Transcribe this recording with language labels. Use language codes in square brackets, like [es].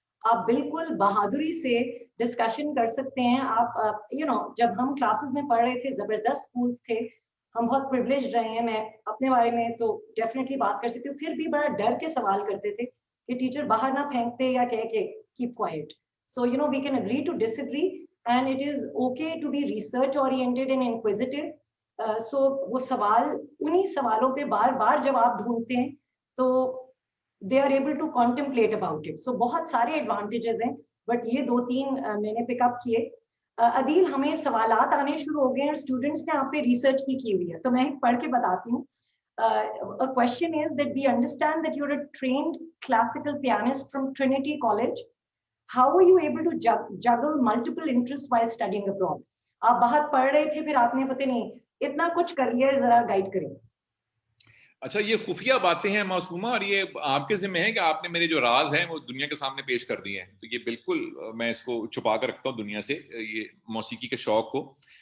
[ur] آپ بالکل بہادری سے ڈسکشن کر سکتے ہیں. آپ جب ہم کلاسز میں پڑھ رہے تھے, زبردست اسکولس تھے, ہم بہت پریولیجڈ رہے ہیں, میں اپنے بارے میں تو ڈیفینیٹلی بات کر سکتی ہوں, پھر بھی بڑا ڈر کے سوال کرتے تھے کہ ٹیچر باہر نہ پھینکتے یا کہہ کے [en] keep quiet. So we can agree to disagree, and it is okay to be research oriented and inquisitive. [ur] So وہ سوال, انہی سوالوں پہ بار بار جواب ڈھونڈتے ہیں تو [en] they are able to contemplate about it. [ur] So بہت سارے advantages ہیں, but یہ 2-3 میں نے پک اپ کیے. عدیل, ہمیں سوالات آنے شروع ہو گئے ہیں اور اسٹوڈنٹس نے آپ پہ ریسرچ بھی کی ہوئی ہے, تو میں پڑھ کے بتاتی ہوں. [en] A question is that we understand that you're a trained classical pianist from Trinity College. how were you able to juggle multiple interests while studying abroad? [ur] آپ باہر پڑھ رہے تھے, پھر آپ نے پتہ نہیں اتنا کچھ کر لیا, ذرا گائیڈ کریں. اچھا, یہ خفیہ باتیں ہیں معصومہ, اور یہ آپ کے ذمہ ہے کہ آپ نے میرے جو راز ہیں وہ دنیا کے سامنے پیش کر دیے ہیں. تو یہ بالکل میں اس کو چھپا کر رکھتا ہوں دنیا سے, یہ موسیقی کے شوق کو.